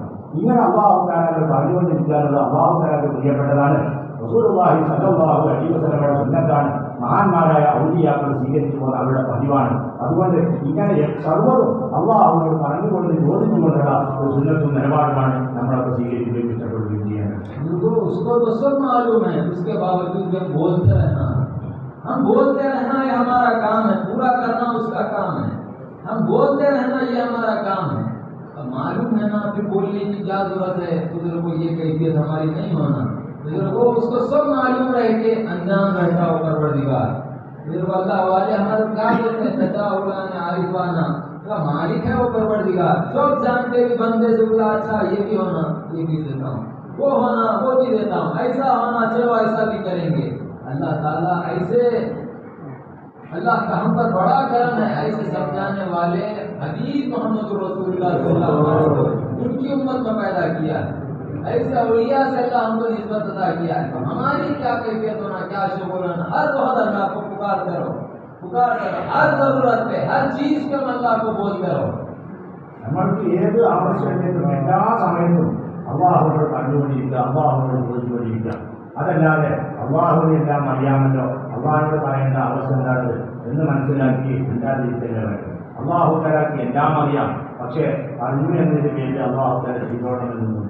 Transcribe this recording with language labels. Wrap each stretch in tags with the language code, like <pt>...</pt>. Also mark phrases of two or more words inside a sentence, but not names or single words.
<ml>ഇങ്ങനെ അള്ളാഹു തആലയോട് പറഞ്ഞുകൊണ്ടിരിക്കുക എന്നുള്ളത് അള്ളാഹു തആലക്ക് പ്രിയപ്പെട്ടതാണ്. റസൂലുള്ളാഹി</ml> <ar>صلى الله عليه وسلم</ar> <ml>സുന്നത്താണ്. മഹാന്മാരായ ഔലിയാക്കൾ സ്വീകരിച്ചു പോകുന്ന അവരുടെ പതിവാണ്. അതുകൊണ്ട് ഇങ്ങനെ സർവ്വതും അള്ളാഹുവിനോട് പറഞ്ഞുകൊണ്ട് ചോദിച്ചുകൊണ്ടുള്ള ഒരു സുന്നത്തും നിലപാടുമാണ് നമ്മളൊക്കെ സ്വീകരിക്കുകയും ഇഷ്ടപ്പെടുകയും ചെയ്യുന്നത്.</ml> <hi>उसको तो सब मालूम है, उसके बावजूद हम बोलते रहना ये हमारा काम है, पूरा करना उसका काम है। हम बोलते रहना ये हमारा काम है। अब मालूम है ना, फिर बोलने की क्या जरूरत है? बुजुर्गों, ये कैफियत हमारी नहीं होना। बुजुर्गों, उसको सब मालूम रह के अनजान रहता हो परवरदिगार। बुजुर्ग अल्लाह वाले हमारे क्या बोलते हैं? तजाउलान आरिफाना का मालिक है वो परवरदिगार। सब जानते भी बंदे से बोला अच्छा ये भी होना, ये भी देता हूँ, वो होना वो भी देता हूँ, ऐसा होना चलो ऐसा भी करेंगे। अल्लाह ताला ऐसे, अल्लाह का हम पर बड़ा करम है, ऐसे समझाने वाले हबीब मोहम्मद रसूलुल्लाह</hi> <ar>صلى الله عليه وسلم</ar> <hi>उनकी उम्मत में पैदा किया है। ऐसे औलिया से अल्लाह हमको निस्बत अता किया है। तो हमारी क्या कैफियत होना, क्या शुक्र होना, हर वक्त अल्लाह को पुकार करो, हर जरूरत पे, हर चीज पे अल्लाह को बोलते रहो।</hi> <ml>നമ്മൾക്ക് ഏത് ആവശ്യത്തിനും എല്ലാ സമയത്തും അള്ളാഹുവിനോട് കണ്ടുകൊണ്ടിരിക്കുക, അള്ളാഹുവിനോട് ചോദിച്ചുകൊണ്ടിരിക്കുക. അതല്ലാതെ അള്ളാഹുവിനെ എല്ലാം അറിയാമല്ലോ, അള്ളാഹിനോട് പറയേണ്ട ആവശ്യം എന്താണത് എന്ന് മനസ്സിലാക്കി ഉണ്ടാതിരിക്കല്ലേ വേണ്ടത്. അള്ളാഹു തആലക്ക് എല്ലാം അറിയാം, പക്ഷേ അറിഞ്ഞു എന്നതിന് പേരിൽ അള്ളാഹു തആല ചെയ്തോണമെന്നൊന്നുമില്ല.</ml>